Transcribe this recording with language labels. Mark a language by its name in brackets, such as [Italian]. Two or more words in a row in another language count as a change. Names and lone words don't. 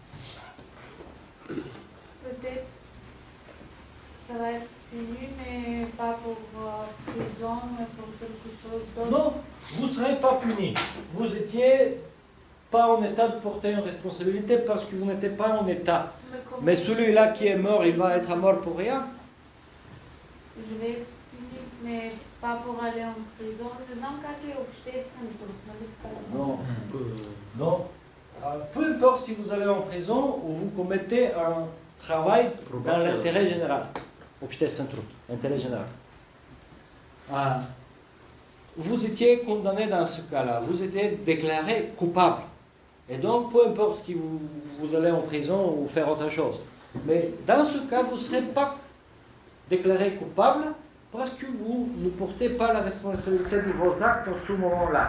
[French] Peut-être ça va être puni, mais pas pour prison, mais pour quelque chose d'autre. Non, vous ne serez pas puni. Vous n'étiez pas en état de porter une responsabilité parce que vous n'étiez pas en état. Mais celui-là qui est mort, il va être mort pour rien? Je vais être puni, mais pas pour aller en prison. [Bulgarian] Ne знам как е обществен труд, нали така? [French] Non. Peu importe si vous allez en prison ou vous commettez un travail dans l'intérêt général. [Bulgarian] Обществен труд, [French] intérêt général. Vous étiez condamné dans ce cas-là, vous étiez déclaré coupable. Et donc, peu importe qui vous allez en prison ou faire autre chose. Mais dans ce cas, vous ne serez pas déclaré coupable parce que vous ne portez pas la responsabilité de vos actes en ce moment-là.